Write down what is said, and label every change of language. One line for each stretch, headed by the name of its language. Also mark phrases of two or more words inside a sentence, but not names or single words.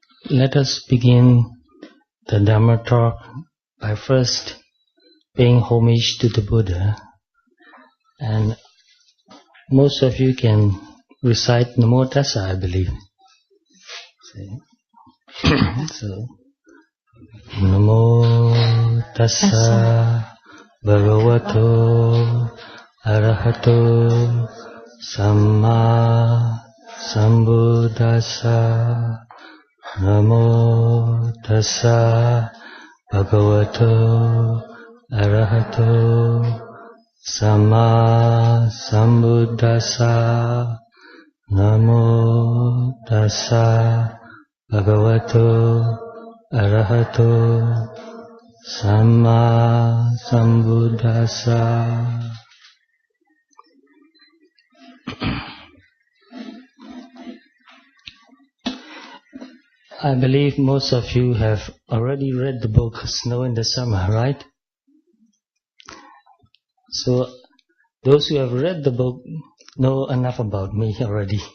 English: Let us begin the Dhamma talk by first paying homage to the Buddha. And most of you can recite
Pali: Namo Tassa,
English: I believe. So,
Pali: Namo Tassa Bhagavato Arahato Samma Sambuddhassa. Namo Tassa Bhagavato Arahato Samma Sambuddhassa. Namo Tassa Bhagavato Arahato Samma Sambuddhassa.
English: I believe most of you have already read the book Snow in the Summer, right? So, those who have read the book know enough about me already.